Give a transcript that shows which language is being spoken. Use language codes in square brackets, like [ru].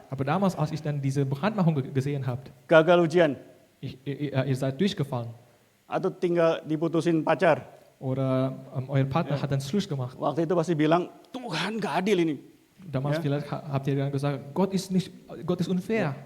[de] Aber damals, als ich dann diese Brandmachung gesehen habe, [id] gagal ujian [de] ihr seid durchgefallen [id] atau tinggal diputusin pacar. [de] oder euer Partner hat dann Schluss gemacht. [id] Waktu itu pasti bilang, Tuhan gak adil ini. [de] Damals Ja. vielleicht habt ihr dann gesagt, Gott ist unfair.